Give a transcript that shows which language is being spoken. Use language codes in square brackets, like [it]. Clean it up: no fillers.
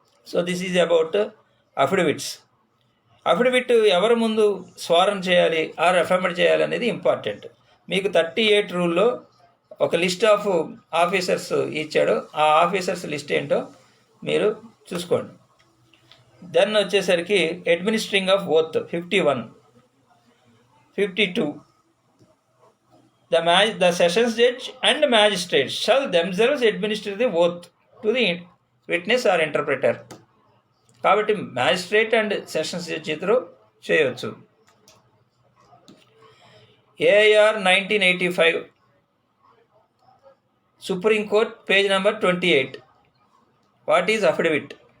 [en] So this is about affidavits. [te] Affidavit ఎవరి ముందు స్వారం చేయాలి ఆర్ అఫర్మేట్ చేయాలి అనేది ఇంపార్టెంట్. మీకు 38 రూల్లో ఒక లిస్ట్ ఆఫ్ ఆఫీసర్స్ ఇచ్చాడు. ఆ ఆఫీసర్స్ లిస్ట్ ఏంటో మీరు చూసుకోండి. దెన్ వచ్చేసరికి administering of oath 51. [en] 52 the sessions judge and magistrate shall themselves administer the oath to the witness or interpreter. [te] కాబట్టి మ్యాజిస్ట్రేట్ అండ్ సెషన్స్ జడ్జి ఇద్దరు చేయవచ్చు. [en] AIR 1985 supreme court page number 28. What is affidavit?